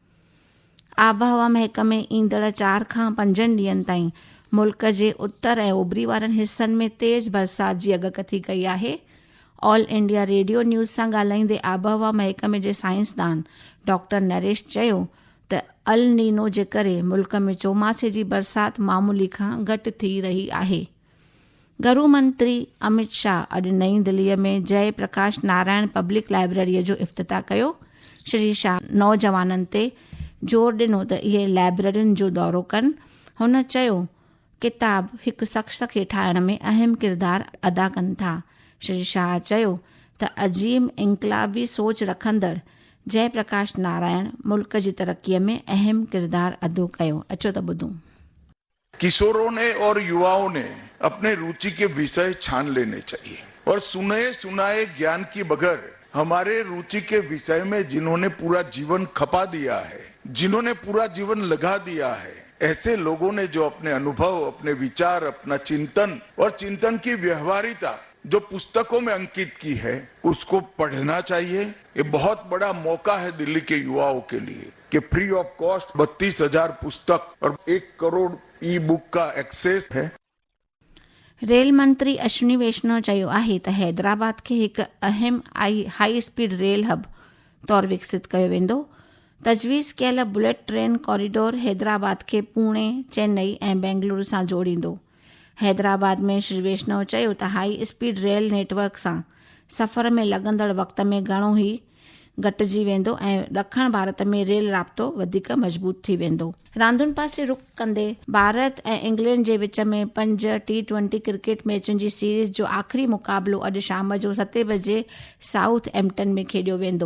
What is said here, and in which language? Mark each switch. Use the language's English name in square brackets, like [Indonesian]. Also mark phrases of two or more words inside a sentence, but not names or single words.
[Sindhi] आबहवा महकमे ईंदड़ 4 खां 5 ॾींहनि ताईं मुल्क जे उत्तर ऐं ओभरी वारनि हिसनि में तेज़ बरसाति जी अॻकथी कई आहे। ऑल इंडिया रेडियो न्यूज़ सां ॻाल्हाईंदे आबहवा महकमे जे साइंसदान डॉक्टर नरेश चयो त अल नीनो जे करे मुल्क में चोमासे जी बरसाति मामूली खां घटि थी रही आहे। गृह मंत्री अमित शाह अॼु नई दिल्लीअ में जय प्रकाश नारायण पब्लिक लाइब्रेरीअ जो इफ़्तिताह कयो। श्री शाह नौजवाननि ते ज़ोर ॾिनो त इहे लाइब्रेरियुनि जो दौरो कनि। हुन चयो किताब हिकु शख़्स खे ठाहिण में अहम किरदारु अदा कनि था। श्री शाह चयो त अजीम इनकलाबी सोच रखंदड़ जय प्रकाश नारायण मुल्क जी तरक्कीअ में अहम किरदारु अदो कयो। अचो त ॿुधूं। [Hindi] किशोरों ने और युवाओं ने अपने रुचि के विषय छान लेने चाहिए और सुने सुनाए ज्ञान की बगैर हमारे रुचि के विषय में जिन्होंने पूरा जीवन खपा दिया है, जिन्होंने पूरा जीवन लगा दिया है, ऐसे लोगों ने जो अपने अनुभव, अपने विचार, अपना चिंतन और चिंतन की व्यवहारिता जो पुस्तकों में अंकित की है उसको पढ़ना चाहिए। ये बहुत बड़ा मौका है दिल्ली के युवाओं के लिए कि [English] free of cost [Hindi] 32,000 पुस्तक और 1 करोड़ [English] e book [Hindi] का एक्सेस है। [Sindhi] रेल मंत्री अश्विनी वैष्णव चयो आहे त हैदराबाद खे हिकु अहम [English] high speed rail hub [Sindhi] तौरु विकसित कयो वेंदो। तजवीज़ कयल [English] bullet train corridor [Sindhi] हैदराबाद खे पुणे, चेन्नई ऐं बेंगलुरु सां जोड़ींदो। हैदराबाद में श्री वैष्णव चयो त [English] high speed rail network [Sindhi] सां सफ़र में लॻंदड़ वक़्त में घणो ई घटिजी वेंदो ऐं ॾखण भारत में रेल राब्तो वधीक मज़बूत थी वेंदो। रांदुनि पासे रुख कंदे भारत ऐं इंग्लैंड जे विच में 5 T20 क्रिकेट मैचुनि जी सीरीज़ जो आख़िरी मुक़ाबिलो अॼु शाम जो 7 बजे साउथ एम्पटन में खेॾियो वेंदो।